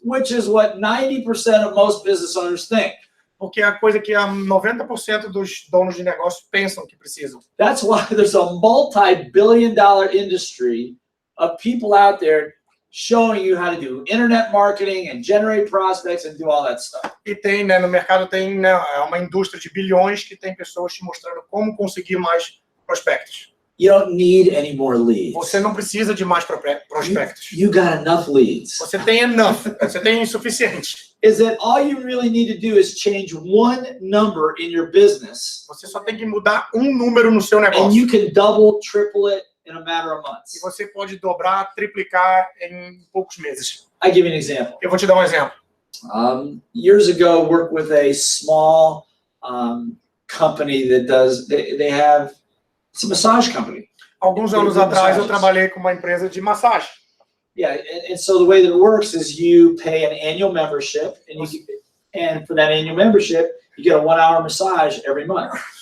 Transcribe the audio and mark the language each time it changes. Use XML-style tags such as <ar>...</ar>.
<en>Which is what 90% of most business owners think.</en> <pt>Porque é a coisa que 90% dos donos de negócio pensam que precisam.</pt> <en>That's why there's a multi-billion-dollar industry of people out there showing you how to do internet marketing and generate prospects and do all that stuff.</en> <pt>E tem, no mercado tem uma indústria de bilhões que tem pessoas te mostrando como conseguir mais prospectos.</pt> <en>You don't need any more leads.</en> <pt>Você não precisa de mais prospectos.</pt> <en>You got enough leads.</en> <pt>Você tem enough, você tem suficiente.</pt> <en>Is that all you really need to do is change one number in your business,</en> <pt>Você só tem que mudar um número no seu</pt> <en>and</en> <pt>negócio.</pt> <en>you can double, triple it in a matter of</en> <pt>E</pt> <en>months.</en> <pt>você pode dobrar, triplicar em poucos meses.</pt> <en>I give you an example.</en> <pt>Eu vou te dar um exemplo.</pt> <en>Years ago, worked with a small company that they have, it's a massage company.</en> <pt>Alguns anos atrás eu trabalhei com uma empresa de massagem.</pt> <en>Yeah, and so the way that it works is you pay an annual membership, and for that annual membership, you get a 1-hour massage every month.</en>